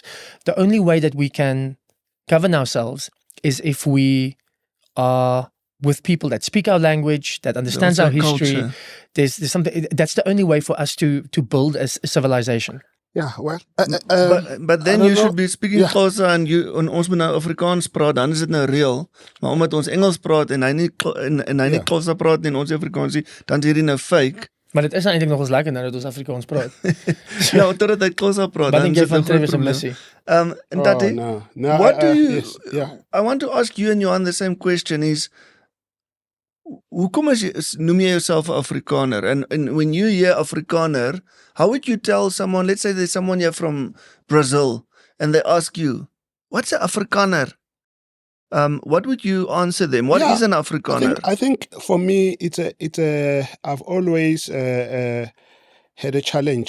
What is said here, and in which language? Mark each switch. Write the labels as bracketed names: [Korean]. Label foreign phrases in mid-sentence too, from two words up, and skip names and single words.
[English] The only way that we can govern ourselves is if we are with people that speak our language, that understands our history. Culture. There's something that's the only way for us to build a civilization. Yeah, well, but then you should be speaking Xhosa and [Afrikaans] ons moet nou Afrikaans praat, dan is dit nou reël. Maar omdat ons Engels praat en hy nie Xhosa praat nie en ons Afrikaans nie, dan is hierdie nou fake. Maar dit is nou eintlik nog ons lekker nou dat ons Afrikaans praat. Ja, totdat hy Xhosa praat. Wat dink jy van Travis en Missy? [English] And Tati, what do you... Yes, I want to ask you and Johan the same question is, [Afrikaans] hoekom noem jy jouself 'n Afrikaner? [English] And when you hear Afrikaner, how would you tell someone, let's say there's someone here from Brazil, and they ask you, what's an Afrikaner? What would you answer them? What is an Afrikaner? I think for me, I've always had a challenge.